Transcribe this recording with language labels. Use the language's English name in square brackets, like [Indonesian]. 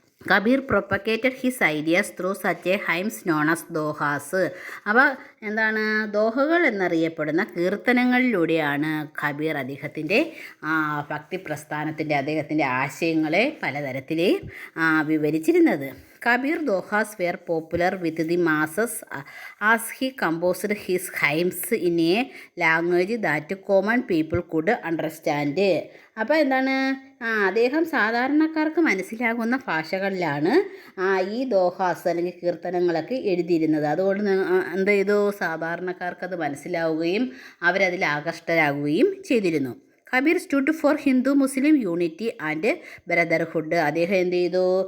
[English] Kabir propagated his ideas through such a hymns known as dohas. [Malayalam] അപ്പോൾ എന്താണ്? ദോഹകൾ എന്നറിയപ്പെടുന്ന കീർത്തനങ്ങളിലൂടെയാണ് കബീർ അദ്ദേഹത്തിൻ്റെ ഭക്തി പ്രസ്ഥാനത്തിൻ്റെ അദ്ദേഹത്തിൻ്റെ ആശയങ്ങളെ പലതരത്തിൽ വിവരിച്ചിരുന്നത്. [English] Kabir Dohas were popular with the masses as he composed his hymns in a language that common people could understand. [Malayalam] അപ്പോൾ എന്താണ്? അദ്ദേഹം സാധാരണക്കാർക്ക് മനസ്സിലാകുന്ന ഭാഷകളിലാണ് ഈ ദോഹാസ് അല്ലെങ്കിൽ കീർത്തനങ്ങളൊക്കെ എഴുതിയിരുന്നത്. അതുകൊണ്ട് എന്ത് ചെയ്തു? സാധാരണക്കാർക്കത് മനസ്സിലാവുകയും അവരതിൽ ആകൃഷ്ടരാകുകയും ചെയ്തിരുന്നു. [English] Kabir stood for Hindu Muslim unity and brotherhood. [Malayalam] അദ്ദേഹം എന്ത് ചെയ്തു?